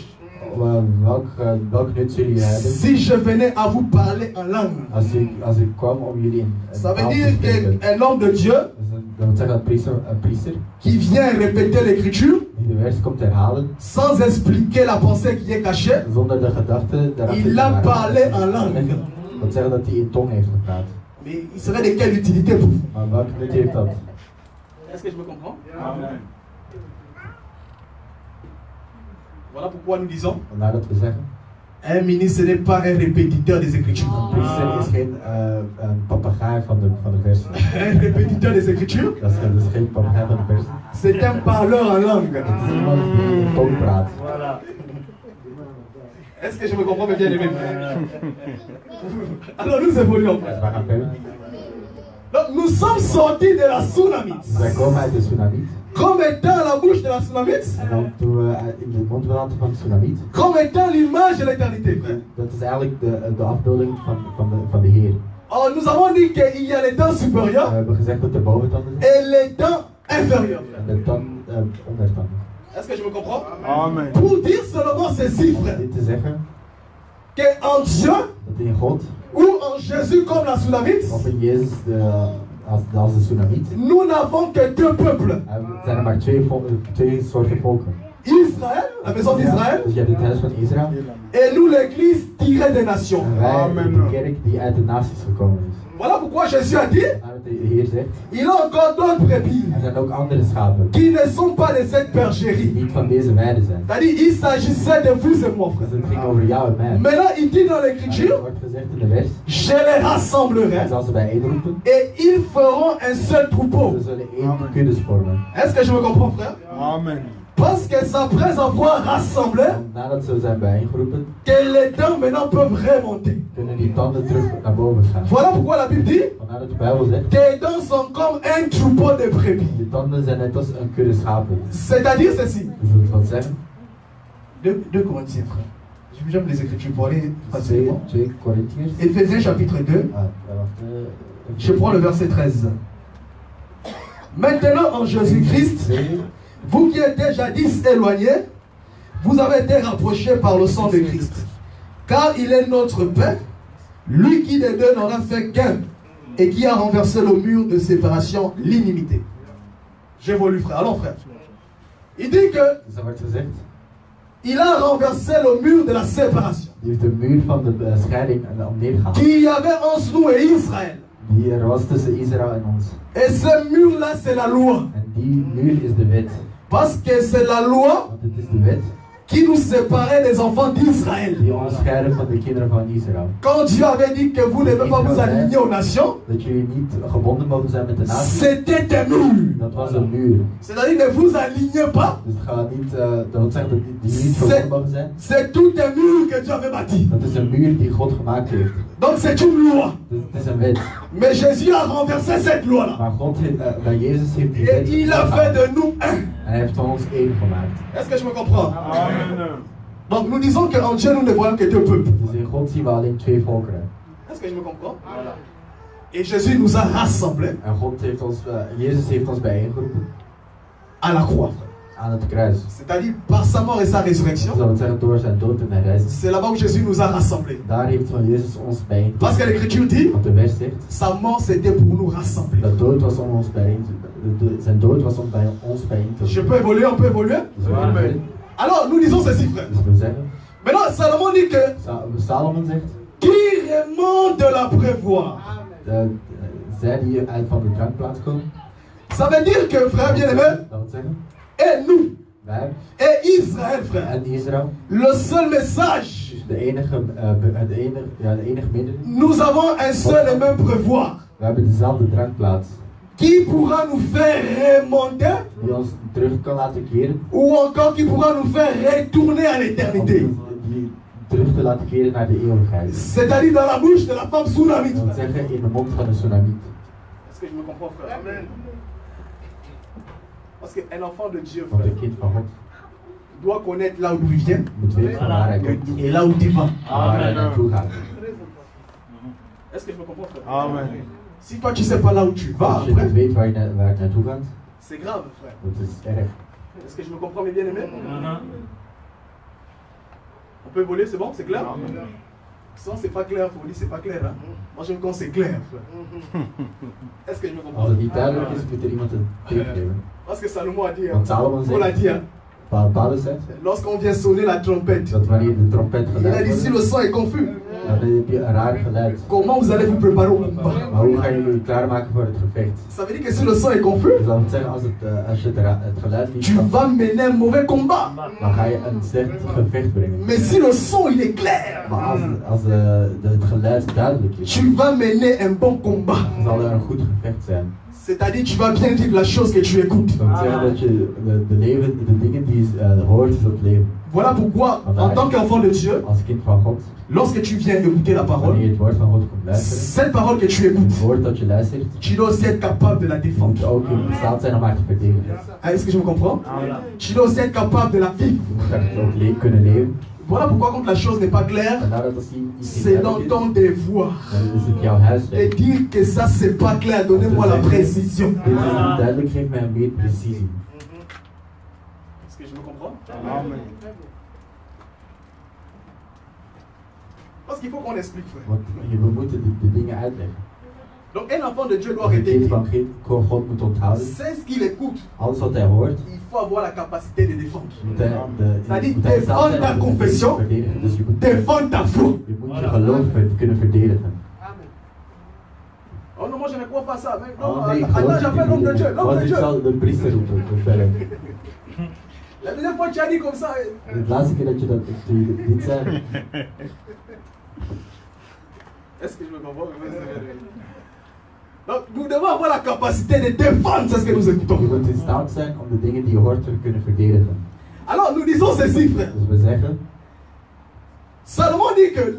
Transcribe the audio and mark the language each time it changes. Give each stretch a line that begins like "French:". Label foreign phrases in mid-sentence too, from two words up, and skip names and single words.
Dutch: Welk nut zullen jullie hebben
French: si je venais à vous parler en langue?
Dutch: als ik kwam om jullie in
French: Ça veut
Dutch: taal te
French: dire
Dutch: spreken?
French: qu'un homme de Dieu
Dutch: Dat wil zeggen dat een priester
French: qui vient répéter l'écriture
Dutch: die de vers komt herhalen
French: sans expliquer la pensée qui est cachée,
Dutch: zonder de gedachte daarachter
French: il
Dutch: te
French: a
Dutch: maken.
French: parlé en langue.
Dutch: Dat wil zeggen dat hij in tong heeft gepraat.
French: Mais il serait de quelle utilité pour vous?
Dutch: Maar welk nut heeft dat?
French: Est-ce que je me comprends? Amen. Voilà pourquoi nous disons
Dutch: Vandaar dat we zeggen,
French: un ministre n'est pas un répétiteur des Écritures.
Dutch: een priester is geen een papegaai van de versen.
French: Un répétiteur des Écritures,
Dutch: Dat is geen papegaai van de versen.
French: c'est un parleur en langue.
Dutch: Het is iemand die in tong praat.
French: Est-ce que je me comprends bien aimé? Alors nous évoluons.
Dutch: Dus we gaan verder.
French: Donc nous sommes sortis de la Tsunamite.
Dutch: Wij komen uit de tsunamiet.
French: Comme étant la bouche de la Tsunamite.
Dutch: En dan toen we in de mond waren van de tsunamiet.
French: Comme étant l'image de l'éternité, frère.
Dutch: Dat is eigenlijk de afbeelding van de Heer.
French: Oh, nous avons dit qu'il y a les dents
Dutch: We
French: supérieures
Dutch: hebben gezegd dat er boventanden zijn
French: et les dents inférieures.
Dutch: en de ondertanden.
French: Est-ce que je me comprends? Amen. Pour dire seulement ceci, frère,
Dutch: Dit te zeggen
French: qu'en Dieu
Dutch: dat in God
French: ou en Jésus comme la Tsunamite,
Dutch: of in Jezus als de tsunamiet
French: nous n'avons que deux peuples.
Dutch: zijn er maar twee soorten volken. Israël,
French: la maison d'Israël,
Dutch: Dus je hebt het huis van Israël
French: et nous l'église tirée des nations.
Dutch: en wij Amen. de kerk die uit de naties gekomen is.
French: Voilà pourquoi Jésus a dit,
Dutch: Maar wat de Heer zegt,
French: il a encore d'autres brebis
Dutch: er zijn ook andere schapen
French: qui ne sont pas de cette
Dutch: die
French: bergerie.
Dutch: niet van deze weide zijn.
French: C'est-à-dire, il s'agissait de vous et moi,
Dutch: Dus
French: frère.
Dutch: het ging over jou en mij.
French: Maintenant, il dit dans
Dutch: Er
French: l'écriture,
Dutch: wordt gezegd in de vers,
French: je les rassemblerai
Dutch: hij zal ze bijeenroepen,
French: et ils feront un seul troupeau.
Dutch: ze zullen één kudde vormen.
French: Est-ce que je me comprends, frère? Amen. Parce que c'est après avoir rassemblé
Dutch: En nadat ze zijn bijeengeroepen,
French: que les dents maintenant peuvent remonter.
Dutch: kunnen die tanden terug naar boven gaan.
French: Voilà pourquoi la Bible dit,
Dutch: Vandaar dat de Bijbel zegt,
French: tes dents sont comme un troupeau de brebis.
Dutch: die tanden zijn net als een kudde schapen.
French: C'est-à-dire ceci.
Dutch: Dus dat wil zeggen,
French: 2 Corinthiens, frère. J'aime les Écritures pour aller 2 facilement.
Dutch: Corinthiërs.
French: Éphésiens chapitre 2, je prends le verset 13. Maintenant en Jésus-Christ, vous qui étiez jadis éloignés, vous avez été rapprochés par le sang de Christ. Car il est notre Père, lui qui des deux n'en a fait qu'un, et qui a renversé le mur de séparation, l'inimité. J'évolue, frère. Allons, frère. Il dit que
Dutch: Dus dat wordt gezegd,
French: il a renversé le mur de la séparation
Dutch: die heeft de muur van de scheiding neergehaald.
French: qu'il y avait entre nous et Israël.
Dutch: Die er was tussen Israël en ons.
French: Et ce mur-là, c'est la loi.
Dutch: En die muur is de wet.
French: Parce que c'est la loi
Dutch: Want het is de wet
French: qui nous séparait des enfants d'Israël.
Dutch: die ons scheiden van de kinderen van Israël.
French: Quand Dieu avait dit que vous ne devez pas vous aligner aux nations,
Dutch: Dat jullie niet gebonden mogen zijn met de natie.
French: c'était un mur.
Dutch: Dat was een muur.
French: C'est-à-dire ne vous alignez pas.
Dutch: Dus het gaat niet, dat wil zeggen dat jullie niet verbonden mogen zijn.
French: C'est tout un mur que Dieu avait bâti.
Dutch: Dat is een muur die God gemaakt heeft.
French: Donc c'est une loi.
Dutch: Dus het is een wet.
French: Mais Jésus a renversé cette loi-là.
Dutch: Maar God heeft, bij Jezus heeft die
French: Et
Dutch: wet
French: il a fait de nous un.
Dutch: en hij heeft van ons één gemaakt.
French: Est-ce que je me comprends? Amen. Donc nous disons qu'en Dieu nous ne voyons que deux peuples.
Dutch: Dus in God zien we alleen twee volkeren.
French: Est-ce que je me comprends? Et Jésus nous a rassemblés
Dutch: En God heeft ons, Jezus heeft ons bijeengeroepen
French: à la croix, frère.
Dutch: aan het kruis.
French: C'est-à-dire par sa mort et sa résurrection.
Dutch: Dat wil zeggen door zijn dood en zijn reis.
French: C'est là-bas où Jésus nous a rassemblés.
Dutch: Daar heeft van Jezus ons bijeengeroepen.
French: Parce que l'Écriture dit,
Dutch: Want de vers zegt,
French: sa mort c'était pour nous rassembler.
Dutch: dat dood was om ons bijeen te, zijn dood was om bij ons bijeen te
French: Je peux évoluer, on peut évoluer.
Dutch: Dus we kunnen verder.
French: Alors nous disons ceci, frère.
Dutch: Dus dat wil zeggen,
French: Maintenant, Salomon dit que
Dutch: Salomon zegt,
French: qui remonte de la prévoir.
Dutch: zij die uit van de drankplaats komen.
French: Ça veut dire que, frère bien-aimé,
Dutch: Dat wil zeggen,
French: et nous,
Dutch: wij
French: et Israël, frère,
Dutch: en Israël,
French: le seul message,
Dutch: de enige middel.
French: nous avons un seul et même prévoir
Dutch: We hebben dezelfde drankplaats.
French: qui pourra nous faire remonter
Dutch: Die ons terug kan laten keren.
French: ou encore qui pourra nous faire retourner à
Dutch: Om
French: l'éternité.
Dutch: die terug te laten keren naar de eeuwigheid.
French: C'est-à-dire dans la bouche de la femme Tsunamite.
Dutch: Dat wil zeggen in de mond van de tsunamiet.
French: Est-ce que je me comprends, frère? Amen. Parce qu'un enfant de Dieu,
Dutch: Want
French: frère,
Dutch: een kind van God
French: doit connaître là d'où il vient
Dutch: moet weten van waar hij komt.
French: et là où il va.
Dutch: En waar hij naartoe gaat.
French: Est-ce que je me comprends, frère? Amen. Si toi tu sais pas là où tu vas,
Dutch: Als je
French: après,
Dutch: niet weet waar je naartoe gaat,
French: c'est grave, frère.
Dutch: dat is erg.
French: Est-ce que je me comprends, mes bien-aimés? On peut évoluer, c'est bon? C'est clair? Sinon, c'est pas clair, faut dire c'est pas clair. Hein? Moi, je me compte c'est clair, frère. Est-ce que je me comprends?
Dutch: Als het niet duidelijk is, moet er iemand een tip geven.
French: Parce que Salomon a dit, hein?
Dutch: Want Salomon
French: On l'a
Dutch: zegt,
French: dit, hein?
Dutch: Paulus zegt,
French: Lorsqu'on vient sonner la trompette,
Dutch: dat wanneer de trompet
French: il a
Dutch: geluid
French: dit si
Dutch: wordt,
French: le son est confus,
Dutch: dan heb je een raar geluid.
French: comment vous allez vous préparer au combat?
Dutch: Maar hoe gaan jullie klaarmaken voor het gevecht?
French: Ça veut dire que si le son est confus,
Dutch: Dus dat wil zeggen, als je het geluid niet
French: tu
Dutch: kan,
French: vas mener un mauvais combat.
Dutch: dan ga je een slecht gevecht brengen.
French: Mais si le son il est clair,
Dutch: Maar als het geluid duidelijk is,
French: tu vas mener un bon combat.
Dutch: dan zal er een goed gevecht zijn.
French: C'est-à-dire tu vas bien dire la chose que tu écoutes.
Dutch: Dat wil zeggen dat je de dingen die je hoort, zult leven.
French: Voilà pourquoi, en tant qu'enfant de Dieu,
Dutch: Als kind van God,
French: lorsque tu viens écouter la
Dutch: wanneer
French: parole,
Dutch: je het woord van God komt luisteren,
French: cette parole que tu écoutes,
Dutch: het woord dat je luistert,
French: tu dois aussi être capable de la
Dutch: je
French: défendre.
Dutch: moet ook in staat zijn om haar te verdedigen.
French: Ah, est-ce que je me comprends? Tu dois aussi être capable de la vivre.
Dutch: Je moet daar ook kunnen leven.
French: Voilà pourquoi quand la chose n'est pas claire,
Dutch: Vandaar dat als iets
French: c'est
Dutch: niet
French: dans
Dutch: duidelijk is,
French: ton devoir
Dutch: dan is het jouw huiswerk.
French: de dire que ça c'est pas clair, donnez-moi la précision.
Dutch: Dit is niet duidelijk, geef mij meer precisie.
French: Est-ce que je me comprends? Amen. Parce qu'il faut qu'on explique, frère.
Dutch: Want we moeten de dingen uitleggen.
French: Donc un enfant de Dieu doit
Dutch: Een kind
French: retenir.
Dutch: van God moet onthouden.
French: C'est ce qu'il écoute.
Dutch: Alles wat hij hoort,
French: Il faut avoir la capacité de défendre.
Dutch: moet hij
French: C'est-à-dire
Dutch: moet hij in staat
French: défendre
Dutch: zijn
French: ta
Dutch: om te
French: confession,
Dutch: verdedigen. Dus je moet
French: défendre ta foi.
Dutch: je geloof kunnen verdedigen.
French: Oh non, moi je ne crois pas ça. Mais non,
Dutch: Oh, nee, ik
French: attends,
Dutch: geloof
French: j'appelle
Dutch: niet
French: l'homme de Dieu.
Dutch: in.
French: L'homme de
Dutch: Want ik
French: Dieu.
Dutch: zal de priester roepen. verder.
French: La deuxième fois tu as dit comme ça.
Dutch: De laatste keer dat je dat dit zei,
French: Est-ce que je me comprends? Donc nous devons avoir la capacité de défendre ce que nous
Dutch: je
French: écoutons.
Dutch: moet in staat zijn om de dingen die je hoort te kunnen verdedigen.
French: Alors nous disons ceci, frère.
Dutch: Dus we zeggen,
French: Salomon dit que